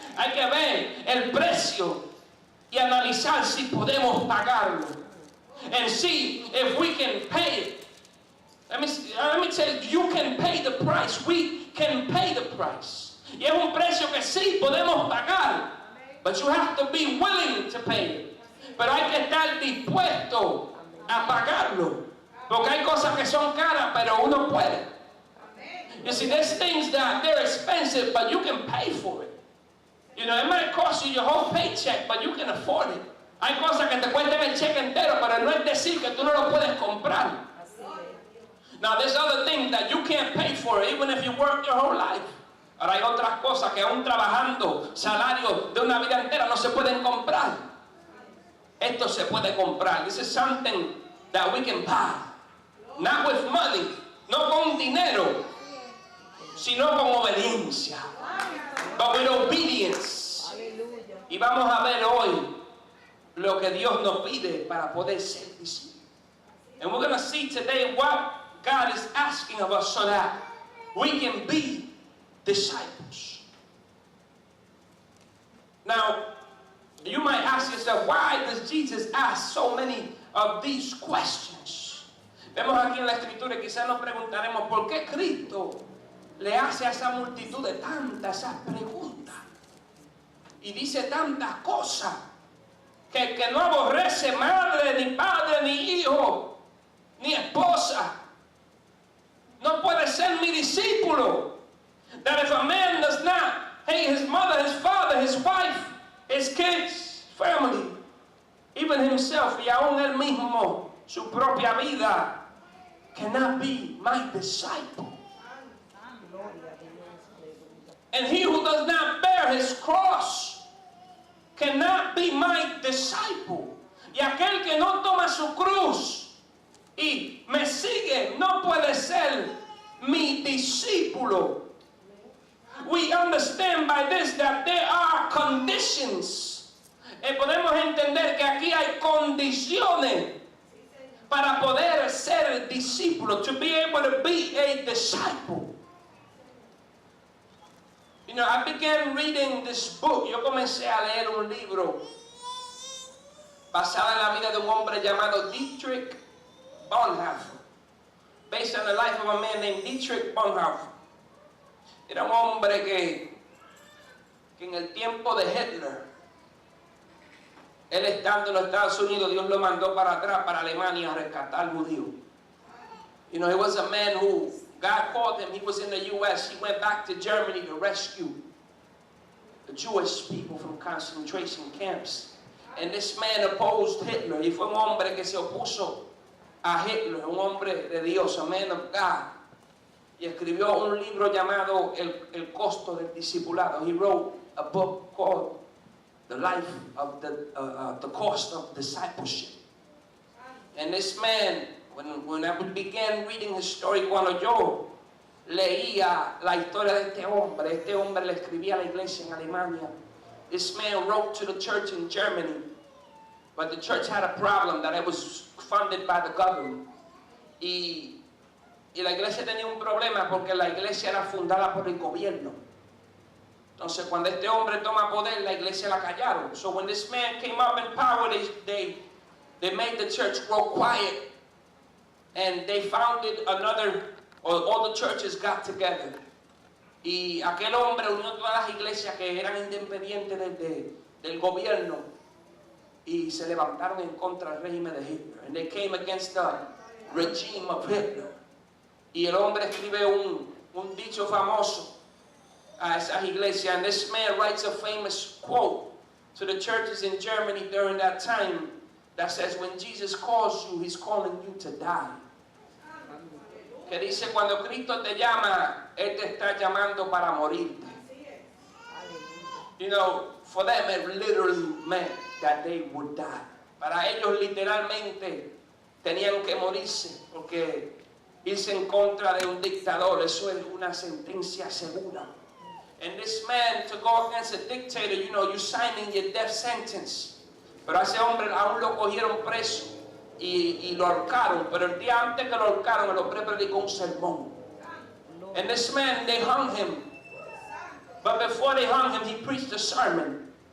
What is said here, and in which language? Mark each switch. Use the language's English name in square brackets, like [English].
[Spanish] Hay que ver el precio y analizar si podemos pagarlo. [English] And see if we can pay it. Let me tell you, you can pay the price. We can pay the price. [Spanish] Y es un precio que sí podemos pagar. [English] But you have to be willing to pay it. [Spanish] Pero hay que estar dispuesto a pagarlo. Porque hay cosas que son caras, pero uno puede. [English] You see, there's things that they're expensive, but you can pay for it. You know, it might cost you your whole paycheck, but you can afford it. [Spanish] Hay cosas que te cuestan el cheque entero, pero no es decir que tú no lo puedes comprar. [English] Now, there's other things that you can't pay for, even if you work your whole life. [Spanish] Ahora hay otras cosas que aún trabajando salarios de una vida entera no se pueden comprar. Esto se puede comprar. [English] This is something that we can buy. Not with money, [Spanish] no con dinero, sino con obediencia. [English] But with obedience. [Spanish] Y vamos a ver hoy lo que Dios nos pide para poder ser discípulos. [English] And we're going to see today what God is asking of us so that we can be disciples. Now, you might ask yourself, why does Jesus ask so many of these questions? [Spanish] Vemos aquí en la Escritura y quizás nos preguntaremos, ¿por qué Cristo le hace a esa multitud de tantas esas preguntas? Y dice tantas cosas que no aborrece madre, ni padre, ni hijo, ni esposa. No puede ser mi discípulo. [English] That if a man does not hate his mother, his father, his wife, his kids, family, even himself, [Spanish] y aún él mismo, su propia vida, [English] cannot be my disciple. And he who does not bear his cross cannot be my disciple. [Spanish] Y aquel que no toma su cruz y me sigue no puede ser mi discípulo. [English] We understand by this that there are conditions. [Spanish] Podemos entender que aquí hay condiciones para poder ser discípulo, [English] to be able to be a disciple. You know, I began reading this book. [Spanish] Yo comencé a leer un libro basado en la vida de un hombre llamado Dietrich Bonhoeffer, [English] based on the life of a man named Dietrich Bonhoeffer. [Spanish] Era un hombre que en el tiempo de Hitler, él estando en los Estados Unidos, Dios lo mandó para atrás, para Alemania, a rescatar judíos. [English] You know, he was a man who God called him. He was in the U.S. He went back to Germany to rescue the Jewish people from concentration camps. And this man opposed Hitler. [Spanish] Y fue un hombre que se opuso a Hitler, un hombre de Dios, [English] a man of God. [Spanish] Y escribió un libro llamado El costo del discipulado. [English] He wrote a book called The Life of the Cost of Discipleship. And this man, when I began reading his story, [Spanish] cuando yo leía la historia de este hombre le escribía a la iglesia en Alemania. [English] This man wrote to the church in Germany, but the church had a problem that it was funded by the government. [Spanish] Y la iglesia tenía un problema porque la iglesia era fundada por el gobierno. Entonces, cuando este hombre toma poder, la iglesia la callaron. [English] So when this man came up in power, they made the church grow quiet. And they founded all the churches got together. [Spanish] Y aquel hombre unió todas las iglesias que eran independientes del gobierno y se levantaron en contra del régimen de Hitler. [English] And they came against the regime of Hitler. [Spanish] Y el hombre escribe un dicho famoso a esas iglesias. [English] And this man writes a famous quote to the churches in Germany during that time that says, when Jesus calls you, he's calling you to die. [Spanish] Que dice, cuando Cristo te llama, Él te está llamando para morirte. [English] You know, for them it literally meant that they would die. [Spanish] Para ellos literalmente tenían que morirse, porque irse en contra de un dictador, eso es una sentencia segura. [English] And this man, to go against a dictator, you know, you're signing your death sentence. [Spanish] Pero a ese hombre aún lo cogieron preso y lo ahorcaron. Pero el día antes que lo ahorcaron, el hombre predicó un sermón. [English] And this man, they hung him. [Spanish] But before they hung him, he preached a sermon.